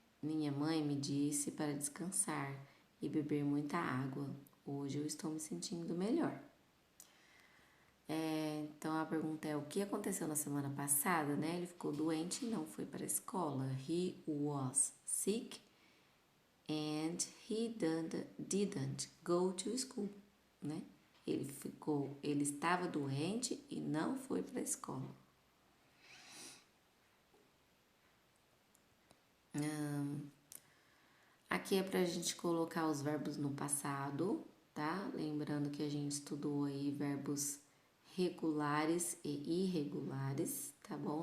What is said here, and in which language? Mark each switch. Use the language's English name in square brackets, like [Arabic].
[Portuguese] Minha mãe me disse para descansar e beber muita água. Hoje eu estou me sentindo melhor. Então a pergunta é: o que aconteceu na semana passada, né? Ele ficou doente e não foi para a escola. [English] He was sick and he didn't go to school, né? [Portuguese] Ele estava doente e não foi para a escola. Aqui é para a gente colocar os verbos no passado, tá? Lembrando que a gente estudou aí verbos regulares e irregulares, tá bom?